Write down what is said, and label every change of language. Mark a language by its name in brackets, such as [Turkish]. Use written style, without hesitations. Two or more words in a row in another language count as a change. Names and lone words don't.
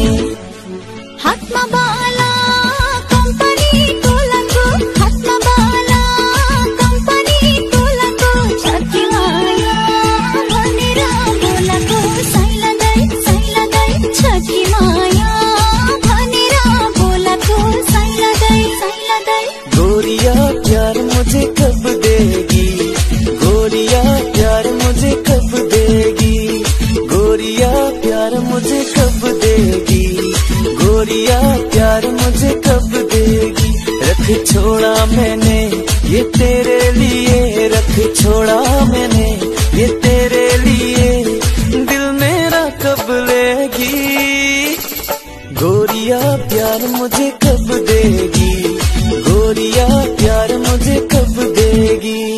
[Nepali] हातमा बाला कम्पनी तोलाको हातमा बाला कम्पनी तोलाको छकी माया भनेर बोलाको साइलादै छकी माया भनेर बोलाको साइलादै [Hindi] गोरिया प्यार मुझे कब देगी गोरिया प्यार मुझे कब देगी गोरिया प्यार मुझे कब देगी गोरिया प्यार मुझे कब देगी रख छोड़ा मैंने ये तेरे लिए रख छोड़ा मैंने ये तेरे लिए दिल मेरा कब लेगी गोरिया प्यार मुझे कब देगी गोरिया प्यार मुझे कब देगी